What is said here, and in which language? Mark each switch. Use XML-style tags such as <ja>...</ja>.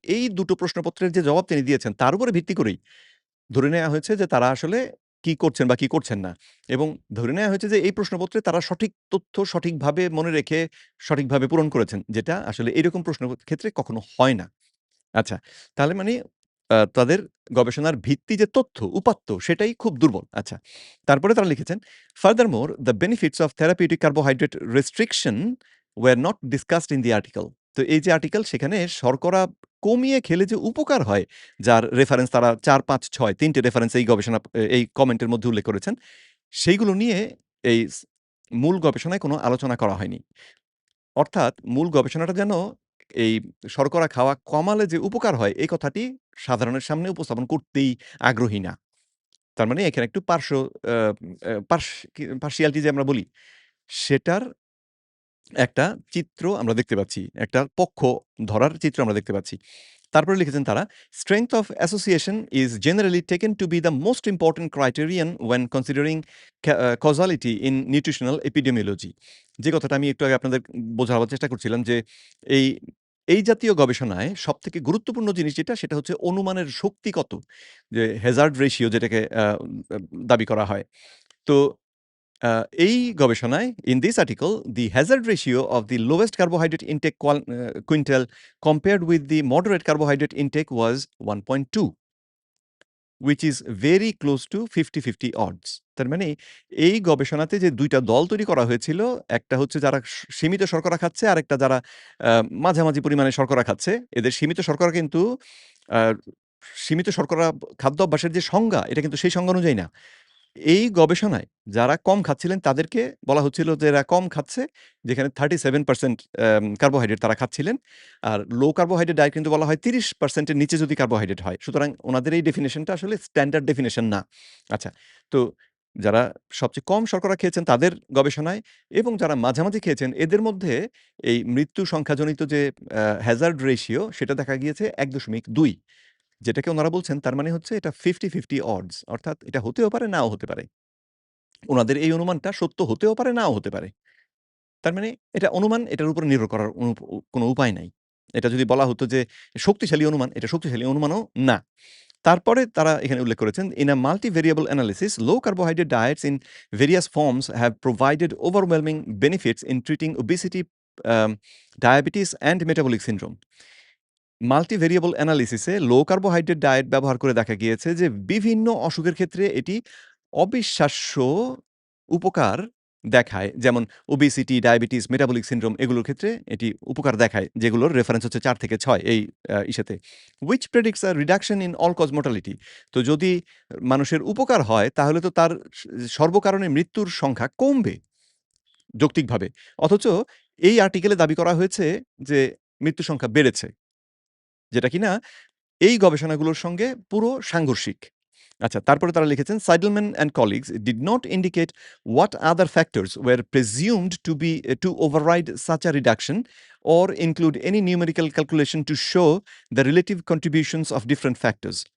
<bn>এই দুটো প্রশ্নপত্রের যে জবাব তিনি দিয়েছেন তার উপরে ভিত্তি করেই ধরে নেয়া হয়েছে যে তারা আসলে কি করছেন বা কি করছেন না। এবং ধরে নেয়া হয়েছে যে এই প্রশ্নপত্রে তারা সঠিক তথ্য সঠিকভাবে মনে রেখে সঠিকভাবে পূরণ করেছেন। যেটা আসলে এরকম প্রশ্নের ক্ষেত্রে কখনো হয় না। আচ্ছা, তাহলে মানে তাদের গবেষণার ভিত্তি যে তথ্য, উপাত্ত সেটাই খুব দুর্বল। আচ্ছা, তারপরে তারা লিখেছেন,</bn> <en>"Furthermore, the benefits of therapeutic carbohydrate restriction were not discussed in the article."</en> <bn>তো এই যে আর্টিকেল সেখানে শর্করা কমিয়ে খেলে যে উপকার হয়, যার রেফারেন্স তারা ৪, ৫, ৬ ৩ টে রেফারেন্স এই কমেন্টের মধ্যে উল্লেখ করেছেন। সেইগুলো নিয়ে এই মূল গবেষণায় কোনো আলোচনা করা হয়নি। অর্থাৎ মূল গবেষণাটা যেন এই শর্করা খাওয়া কমালে যে উপকার হয় এই কথাটি সাধারণের সামনে উপস্থাপন করতেই আগ্রহী না। তার মানে এখানে একটু আ আ পার্স পার্সিয়ালিটি যে আমরা বলি সেটার একটা চিত্র আমরা দেখতে পাচ্ছি। একটা পক্ষ ধরার চিত্র আমরা দেখতে পাচ্ছি। তারপরে লিখেছেন তারা,</bn> <en>"Strength of association is generally taken to be the most important criterion when considering causality in nutritional epidemiology."</en> <bn>যে কথাটা আমি একটু আগে আপনাদের বোঝাবার চেষ্টা করছিলাম যে এই এই জাতীয় গবেষণায় সবথেকে গুরুত্বপূর্ণ জিনিস যেটা সেটা হচ্ছে অনুমানের শক্তি কত? যে হ্যাজার্ড রেশিও যেটাকে দাবি করা হয়। তো এই গবেষণায়</bn> <en>in this article the hazard ratio of the lowest carbohydrate intake quintile compared with the moderate carbohydrate intake was 1.2 which is very close to 50-50 odds.</en> <bn>তার মানে এই গবেষণাতে যে ২ টা দল তৈরি করা হয়েছিল, একটা হচ্ছে যারা সীমিত শর্করা খাচ্ছে, আরেকটা যারা মাঝামাঝি পরিমাণে শর্করা খাচ্ছে। এদের সীমিত শর্করা কিন্তু আ সীমিত শর্করা খাদ্য অভ্যাসের যে সংজ্ঞা, এটা কিন্তু সেই সংজ্ঞা অনুযায়ী না। এই গবেষণায় যারা কম খাচ্ছিলেন তাদেরকে বলা হচ্ছিল যে এরা কম খাচ্ছে, যেখানে 37% কার্বোহাইড্রেট তারা খাচ্ছিলেন। আর লো কার্বোহাইড্রেট ডায়েট কিন্তু বলা হয় 30% এর নিচে যদি কার্বোহাইড্রেট হয়। সুতরাং উনাদের এই ডেফিনিশনটা আসলে স্ট্যান্ডার্ড ডেফিনিশন না। আচ্ছা, তো যারা সবচেয়ে কম শর্করা খেয়েছেন তাদের গবেষণায় এবং যারা মাঝামাঝি খেয়েছেন এদের মধ্যে এই মৃত্যু সংখ্যাজনিত যে হ্যাজার্ড রেশিও সেটা দেখা গিয়েছে ১.২। যেটাকে ওনারা বলছেন তার মানে হচ্ছে এটা</bn> <en>50-50 odds</en> <bn>অর্থাৎ এটা হতেও পারে নাও হতে পারে। উনাদের এই অনুমানটা সত্য হতেও পারে নাও হতে পারে। তার মানে এটা অনুমান, এটার উপর নির্ভর করার কোনো উপায় নাই। এটা যদি বলা হতো যে শক্তিশালী অনুমান, এটা শক্তিশালী অনুমানও না। তারপরে তারা এখানে উল্লেখ করেছেন,</bn> <en>"In a multivariable analysis, low carbohydrate diets in various forms have provided overwhelming benefits in treating obesity, um, diabetes and metabolic syndrome."</en> <bn>মাল্টিভেরিয়েবল অ্যানালিসিসে low carbohydrate diet ব্যবহার করে দেখা গিয়েছে যে বিভিন্ন অসুখের ক্ষেত্রে এটি অবিশ্বাস্য উপকার দেখায়। যেমন ওবেসিটি, ডায়াবেটিস, মেটাবলিক সিনড্রোম এগুলোর ক্ষেত্রে এটি উপকার দেখায়, যেগুলোর রেফারেন্স হচ্ছে ৪ থেকে ৬ এই ইসেতে।</bn> <en>which predicts a reduction in all cause mortality.</en> <bn>তো যদি মানুষের উপকার হয় তাহলে তো তার সর্বকারণে মৃত্যুর সংখ্যা কমবে যৌক্তিকভাবে। অথচ এই আর্টিকেলে দাবি করা হয়েছে যে মৃত্যুর সংখ্যা বেড়েছে। যেটা কিনা এই গবেষণাগুলোর সঙ্গে পুরো সাংঘর্ষিক। আচ্ছা, তারপরে তারা লিখেছেন,</bn> <en>"Seidelman and colleagues did not indicate what other factors were presumed to override such a reduction or include any numerical calculation to show the relative contributions of different factors."</en>